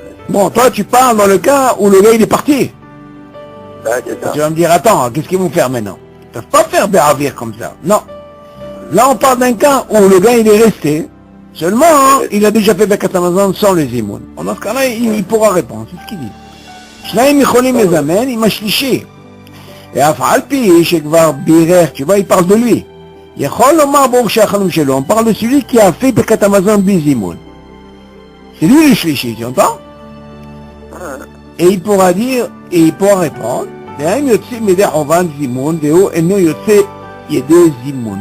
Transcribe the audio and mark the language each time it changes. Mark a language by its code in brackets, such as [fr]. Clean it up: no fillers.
[fr] Bon, toi, tu parles dans le cas où le gars, il est parti. Tu vas me dire, attends, qu'est-ce qu'ils vont faire maintenant? Ils ne peuvent pas faire Ba'avir comme ça. Non. Là, on parle d'un cas où le gars, il est resté. Seulement, il a déjà fait Birkat Hamazon sans le zimoun. Dans ce cas-là, il pourra répondre. C'est ce qu'il dit. [he] שניים יכולים לזמן עם השלישי. ואף על פי שכבר בירך, [fr] tu vois, il parle de lui. [he] יכול לומר ברוך שהחלום שלו. [fr] On parle de celui qui a fait Birkat Hamazon bli zimoun. C'est lui le shlishi, tu entends? Et il pourra dire, et il pourra répondre, [he] והם יוצאים מדי חובת זימון, והוא אינו יוצא [fr] il y a deux zimoun.